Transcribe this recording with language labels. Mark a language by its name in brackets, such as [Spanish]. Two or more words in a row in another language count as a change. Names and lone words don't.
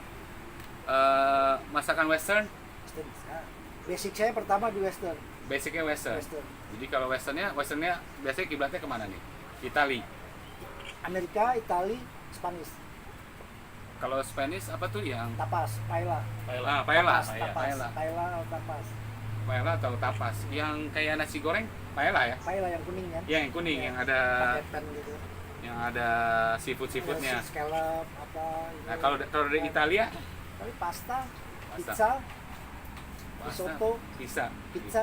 [Indonesian] Masakan Western, Western bisa. Basic saya pertama di Western. basicnya Western. Western. Jadi kalau Westernnya biasanya kiblatnya kemana nih? Itali. Amerika, Itali, Spanish. Kalau Spanish apa tuh yang Tapas, paella. paella, paella, Tapas. paella atau tapas? Yang kayak nasi goreng, paella ya? Paella yang kuning kan? Yang kuning, Ya, yang ada pakai pan gitu. seafood-seafoodnya. Ada scallop apa gitu. Nah, kalau dari Italia, Tapi pasta, Pasta. pizza, pasta, risotto, pizza,